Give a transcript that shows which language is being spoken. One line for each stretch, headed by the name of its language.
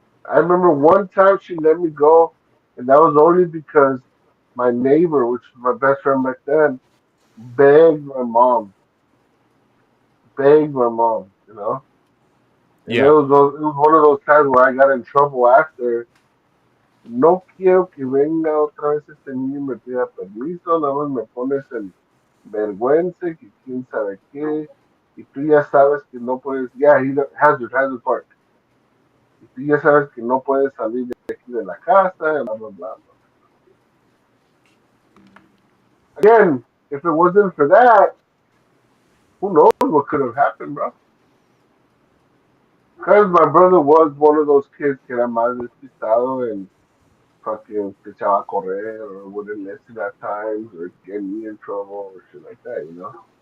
English: I remember one time she let me go, and that was only because my neighbor, which was my best friend back then, begged my mom, begged my mom, you know. And Yeah. it was one of those times where I got in trouble after.
Spanish: No quiero que venga otra vez este niño y me pida permiso, nada más me pones en vergüenza, y que quién sabe qué, y tú ya sabes que no puedes, ya, Hazard Park, y tú ya sabes que no puedes salir de aquí de la casa, bla, bla, bla, bla.
English: Again, if it wasn't for that, who knows what could have happened, bro? Because my brother was one of those kids
Spanish: que era más despistado
English: and fucking
Spanish: se echaba a correr
English: or wouldn't listen at times or get me in trouble or shit like that, you know?